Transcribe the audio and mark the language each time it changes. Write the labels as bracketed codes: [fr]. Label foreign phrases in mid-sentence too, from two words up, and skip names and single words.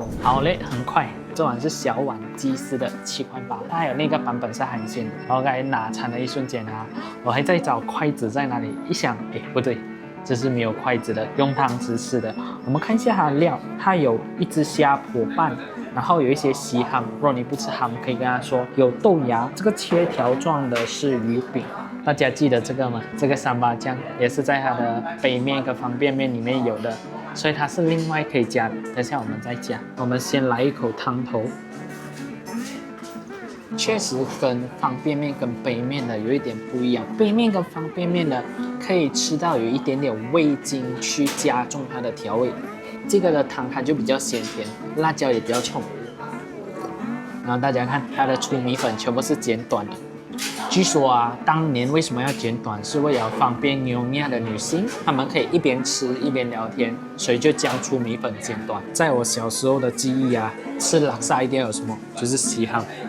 [zh] 好嘞，很快，這碗是小碗雞絲的7塊8，它還有那個版本是韓線的。然後剛才拿餐的一瞬間啊，我還在找筷子在哪裡，一想，哎，不對，這是沒有筷子的，用湯匙吃的。我們看一下它的料，它有一隻蝦破半，然後有一些西ham，如果你不吃 ham，可以跟他說有豆芽。這個切條狀的是魚餅。大家記得這個嗎？這個三八醬也是在它的杯麵跟方便麵裡面有的，所以它是另外可以加的。等下我們再加。我們先來一口湯頭，確實跟方便麵跟杯麵的有一點不一樣。杯麵跟方便麵呢，可以吃到有一點點味精去加重它的調味。這個的湯它就比較鮮甜，辣椒也比較衝。然後大家看它的粗米粉全部是剪短的。據說啊，當年為什麼要剪短，是為了方便優雅的女性，她們可以一邊吃一邊聊天，所以就將粗米粉剪短。在我小時候的記憶啊，吃拉薩一定要有什麼，就是西ham。